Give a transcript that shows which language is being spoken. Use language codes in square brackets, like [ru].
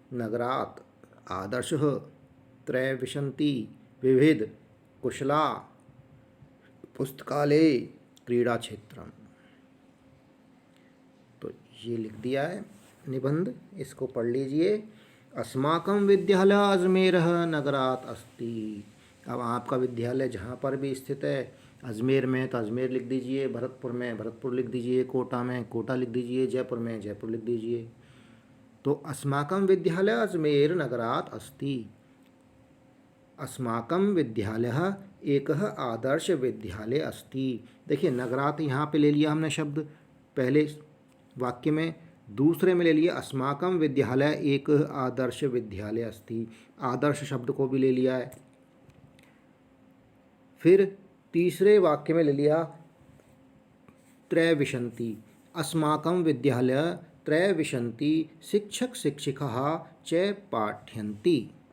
[sa] नगरात्, आदर्शः, त्रयविंशति, विविध, कुशला, पुस्तकालय, क्रीड़ा क्षेत्रम। [hi] तो ये लिख दिया है निबंध, इसको पढ़ लीजिए। [sa] अस्माकं विद्यालय अजमेरः नगरात् अस्ति। [hi] अब आपका विद्यालय जहाँ पर भी स्थित है, अजमेर में तो अजमेर लिख दीजिए, भरतपुर में भरतपुर लिख दीजिए, कोटा में कोटा लिख दीजिए, जयपुर में जयपुर लिख दीजिए। [sa] तो अस्माकं विद्यालय अजमेर नगरात् अस्ति। अस्माकं विद्यालयः एकः आदर्श विद्यालय अस्ति। [hi] देखिए नगरात् यहाँ पे ले लिया हमने शब्द पहले वाक्य में, दूसरे में ले लिया [sa] अस्माकं विद्यालय एक आदर्श विद्यालय अस्ति, [hi] आदर्श शब्द को भी ले लिया है। फिर तीसरे वाक्य में ले लिया त्रयविंशति, [sa] अस्माकं विद्यालय त्रयविंशति शिक्षक शिक्षिकाः च पाठयन्ति।